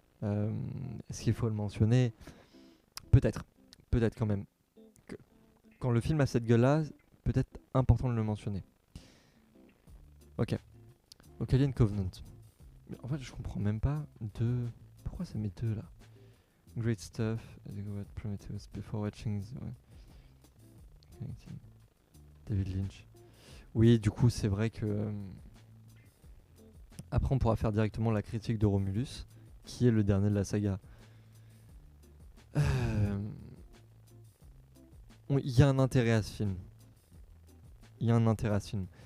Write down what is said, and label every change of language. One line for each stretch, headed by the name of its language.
French: Est-ce qu'il faut le mentionner? Peut-être. Peut-être quand même. Quand le film a cette gueule-là, peut-être important de le mentionner. Ok. Donc Alien Covenant. Mais en fait, je comprends même pas deux... Pourquoi ça met deux là?
English: Great stuff. I think about Prometheus before watching David Lynch.
French: Oui, du coup, c'est vrai que... Après, on pourra faire directement la critique de Romulus, qui est le dernier de la saga. Il y a un intérêt à ce film. Il y a un intérêt à ce film.